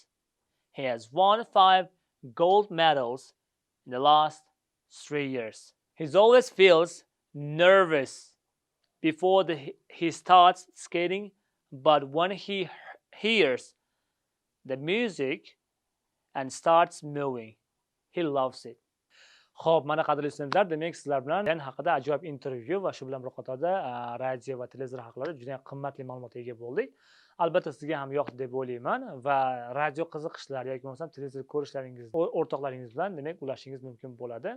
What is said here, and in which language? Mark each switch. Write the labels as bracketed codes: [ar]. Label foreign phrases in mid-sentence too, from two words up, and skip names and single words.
[en] He has won 5 gold medals in the last 3 years. He always feels nervous before he starts skating, but when he hears the music and starts moving, he loves it. [uz] Xo'p, mana qadrli studentlar, demak sizlar bilan Dan haqida ajoyib intervyu va shu bilan bir qatorda radio va televizor haqida juda ham qimmatli ma'lumotga ega bo'ldik. Albatta sizga ham yoqdi deb o'ylayman va radio qiziqishlar yoki bo'lmasam televizor ko'rishlaringiz o'rtoqlaringiz bilan demak ulashingiz mumkin bo'ladi.